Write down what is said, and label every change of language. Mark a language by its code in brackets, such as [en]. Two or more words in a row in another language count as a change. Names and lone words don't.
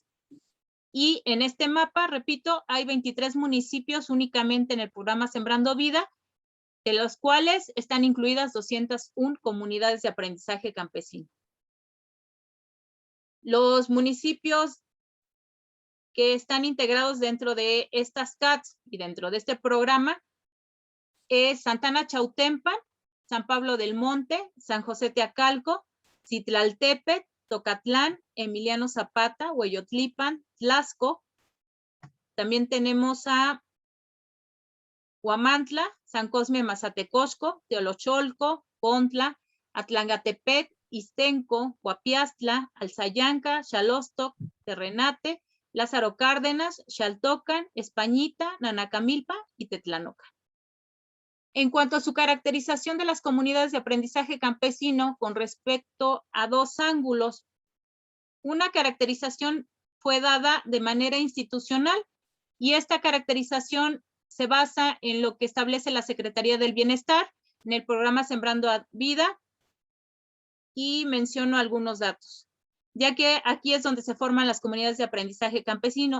[es] Y en este mapa, repito, hay 23 municipios únicamente en el programa Sembrando Vida, de los cuales están incluidas 201 comunidades de aprendizaje campesino. Los municipios que están integrados dentro de estas CATs y dentro de este programa es Santana Chautempan, San Pablo del Monte, San José Teacalco, Citlaltépetl, Tocatlán, Emiliano Zapata, Hueyotlipan, Tlaxco. También tenemos a Huamantla, San Cosme Mazatecosco, Teolocholco, Pontla, Atlangatepec, Istenco, Huapiastla, Alzayanca, Xalostoc, Terrenate, Lázaro Cárdenas, Xaltocan, Españita, Nanacamilpa y Tetlanoca. En cuanto a su caracterización de las comunidades de aprendizaje campesino con respecto a dos ángulos, una caracterización fue dada de manera institucional y esta caracterización se basa en lo que establece la Secretaría del Bienestar en el programa Sembrando Vida y menciono algunos datos, ya que aquí es donde se forman las comunidades de aprendizaje campesino.